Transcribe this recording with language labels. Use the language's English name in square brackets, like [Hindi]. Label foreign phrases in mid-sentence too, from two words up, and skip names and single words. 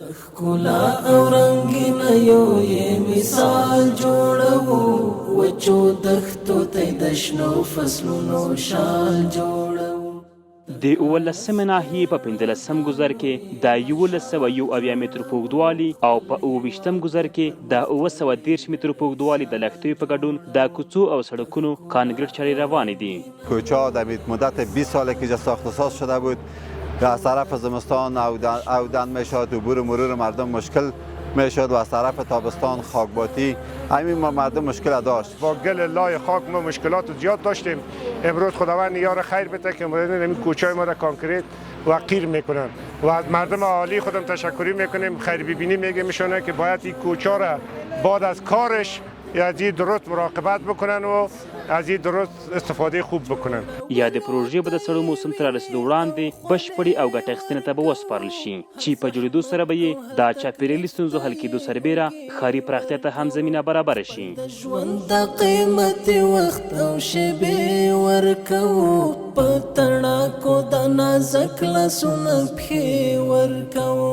[Pashto] ښکلا او رنګین یو یې مثال جوړو وچو دښتو ته د شنو فصلونو شال جوړو. د 18مې ناحیې په 15م ګذر کې د 1101 مترو په اوږدوالي او په 28م ګذر کې د 913 مترو په اوږدوالي د لښتیو په ګډون د کوڅو او سړکونو کانکریټ چارې روانې دي. [Persian] کوچه در مدت 20 سال که ساخت و ساز شده بود از طرف زمستان اودن میشد، عبور و مرور مردم مشکل میشد و از طرف تابستان خاکباتی همین مردم مشکل داشت. با گل لای خاک ما مشکلات زیاد داشتیم. امروز خداوند یار خیر بده که این کوچه ما را کانکریت و قیر میکنن و از مردم عالی خودم تشکری میکنیم. خیر ببینی میگه میشونه که باید این کوچه را بعد از کارش از این درست مراقبت بکنن و از این درست استفاده خوب بکنن. [Pashto] یا د پروژې به د سړو موسم ته رارسېدو وړاندې بشپړې او ګټه اخیستنې ته به وسپارل شي چې په جوړېدو سره به یې د چاپېریالي ستونزو حل کېدو سربیره ښاري پراختیا ته هم زمینه برابره شي. د ژوند د قیمت وخت او شیبې ورکوو په تڼاکو د نازک لاسونه پښې ورکوو.